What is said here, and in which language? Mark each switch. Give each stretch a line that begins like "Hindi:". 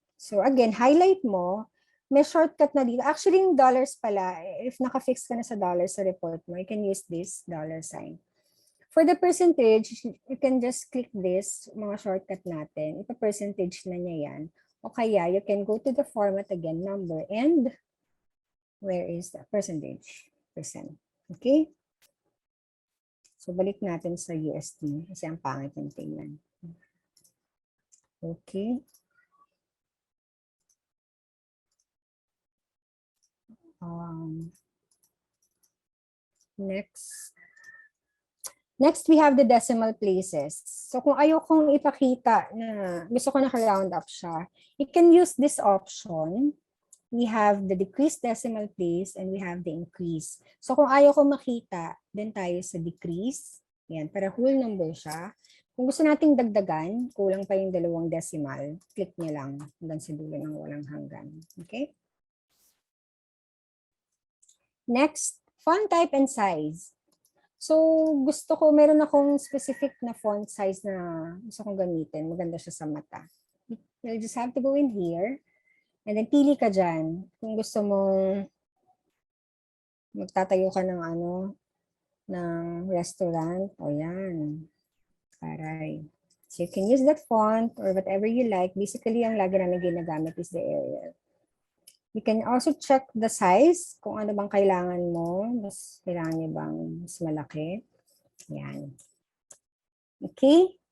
English: So again, highlight mo,
Filipino: may shortcut na dito.
English: Actually,
Filipino: yung dollars pala,
English: if naka-fix ka na sa dollars sa report mo, you can use this dollar sign. For the percentage, you can just click this, mga shortcut natin.
Filipino: Ipa-percentage na niya yan.
English: O kaya, you can go to the format again, number, and where is the percentage? Percent. Okay?
Filipino: So, balik natin sa USD kasi ang pangit yung tingnan.
English: Okay. Next. Next, we have the decimal places.
Filipino: So kung ayaw kong ipakita na gusto ko naka-round up siya,
English: you can use this option. We have the decrease decimal place and we have the increase.
Filipino: So kung ayaw kong makita, then tayo sa decrease. Yan, para whole number siya. Kung gusto nating dagdagan, kulang pa yung 2 decimal, click niya lang hanggang sa dulo ng walang hanggan. Okay? Next, font type and size. So, gusto ko, meron akong specific na font size na gusto kong gamitin. Maganda siya sa mata.
English: You'll just have to go in here.
Filipino: And then, pili ka dyan. Kung gusto mong magtatayo ka ng ng restaurant. O yan. Aray.
English: So, you can use that font or whatever you like. Basically,
Filipino: ang lagi namin ginagamit
English: is the Arial. You can also check the size,
Filipino: kung ano bang kailangan mo. Kailangan niyo bang mas malaki? Yan. Okay?